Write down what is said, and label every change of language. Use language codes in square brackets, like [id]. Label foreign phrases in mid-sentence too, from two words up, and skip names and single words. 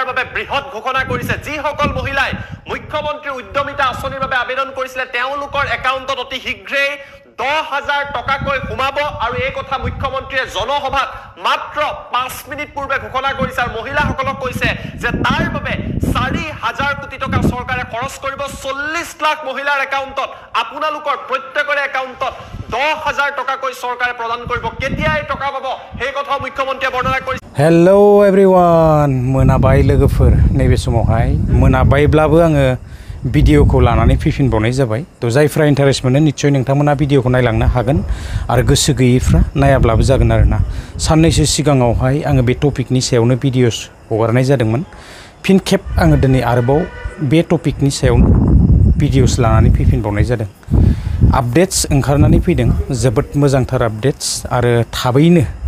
[as] বাবে বৃহৎ ঘোষণা কৰিছে যিসকল মহিলাই মুখ্যমন্ত্ৰীৰ উদ্যমিতা আঁচনিৰ বাবে আবেদন কৰিছিলে তেওঁলোকৰ একাউণ্টত অতি শীঘ্ৰেই 10,000 টকাকৈ সোমাব আৰু এই কথা মুখ্যমন্ত্ৰীয়ে জনসভাত মাত্ৰ 5 মিনিট পূৰ্বে ঘোষণা কৰিছে আৰু মহিলাসকলক কৈছে যে তাৰ বাবে 4,000 কোটি টকা চৰকাৰে খৰচ কৰিব 40 লাখ মহিলাৰ একাউণ্টত আপোনালোকৰ প্ৰত্যেকৰে একাউণ্টত 10,000 টকাকৈ চৰকাৰে প্ৰদান কৰিব কেতিয়া এই টকা পাব সেই কথা মুখ্যমন্ত্ৰীয়ে বৰ্ণনা কৰিছে। [en] hello everyone [brx] मोनाबाय लोगोफोर नैबे समावहाय मोनाबायब्लाबो आङो भिडिअखौ लानानै फैफिनबावनाय जाबाय तो जायफ्रा इन्टारेस्ट मोनो निश्चय नोंथांमोना भिडिअखौ नायलांनो हागोन आरो गोसो गैयैफ्रा नायाब्लाबो जागोन आरोना साननैसो सिगाङावहाय आङो बे टपिकनि सायावनो भिडिअस हगारनाय जादोंमोन फिन खेब आङो दिनै आरोबाव बे टपिकनि सायावनो भिडिअस लानानै फैफिनबावनाय जादों आपडेट्स ओंखारनानै फैदों जोबोद मोजांथार आपडेट्स आरो थाबैनो